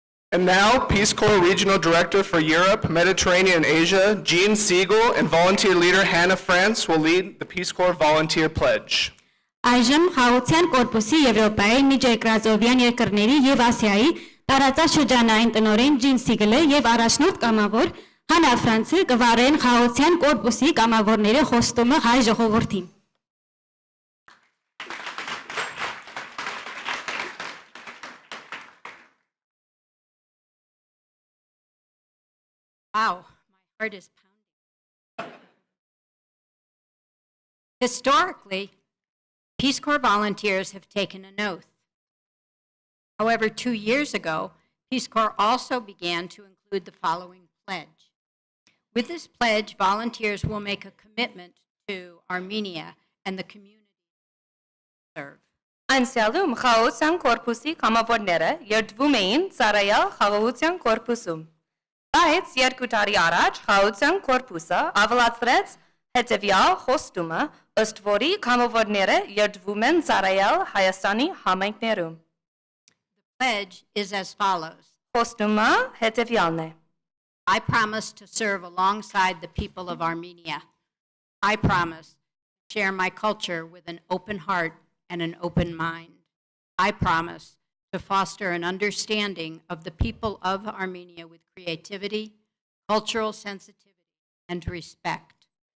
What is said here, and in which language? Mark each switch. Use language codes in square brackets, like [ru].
[en] And now, Peace Corps Regional Director for Europe, Mediterranean and Asia, Jean Siegel, and volunteer leader Hannah France will lead the Peace Corps Volunteer Pledge. [hy] Այժմ Խաղաղության կորպուսի Եվրոպայի, Միջերկրածովյան երկրների եւ Ասիայի տարածաշրջանային տնօրեն Ջին Սիգլը եւ առաջնորդ կամավոր Հանա Ֆրանցը կվարեն Խաղաղության կորպուսի կամավորների խոստումը հայ ժողովրդին։ [en] Wow, my heart is pounding. Historically, Peace Corps volunteers have taken an oath. However, 2 years ago, Peace Corps also began to include the following pledge. With this pledge, volunteers will make a commitment to Armenia and the community they serve. [hy] Անցյալում խաղաղության կորպուսի կամավորները երդվում էին Սարայալ խաղաղության կորպուսում։ Բայց 2 տարի առաջ խաղաղության կորպուսը ավելացրեց հետևյալ խոստումը, ըստ որի կամավորները երդվում են Սարայալ Հայաստանի համայնքներում։ [en] The pledge is as follows. [hy] Խոստումը հետևյալն է. [en] I promise to serve alongside the people of Armenia. I promise to share my culture with an open heart and an open mind. I promise to foster an understanding of the people of Armenia with creativity, cultural sensitivity, and respect.